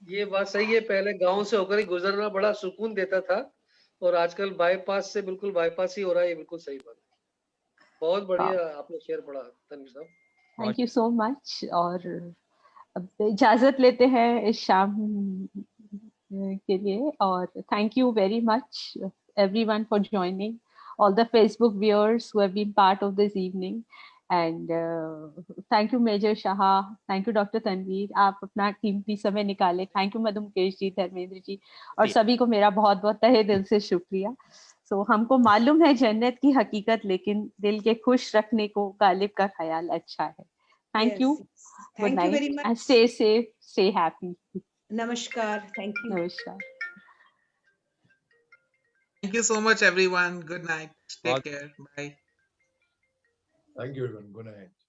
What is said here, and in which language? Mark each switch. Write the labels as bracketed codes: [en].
[hi] ये बात सही है, पहले गांव से होकर ही गुजरना बड़ा सुकून देता था, और आजकल बाईपास से बिल्कुल बाईपास ही हो रहा है, ये बिल्कुल सही बात है। बहुत बढ़िया आपने शेर पढ़ा तनवीर साहब। [en] Thank you so much. [hi] और अब इजाजत लेते हैं इस शाम के लिए, [en] और thank you very much everyone for joining, all the Facebook viewers who have been part of this evening, and thank you Major Shaha, thank you Dr. [hi] Tanveer, आप अपना कीमती समय निकाले, थैंक यू मधु मुकेश जी, धर्मेंद्र जी, और सभी को मेरा बहुत बहुत तहे दिल से शुक्रिया। सो हमको मालूम है जन्नत की हकीकत, लेकिन दिल के खुश रखने को गालिब का ख्याल अच्छा है। [en] Thank you, good night, and stay safe, stay happy. [hi] नमस्कार, थैंक यू। नमस्कार। [en] Thank you so much everyone. Good night. Take care. Bye. Thank you everyone. Good night.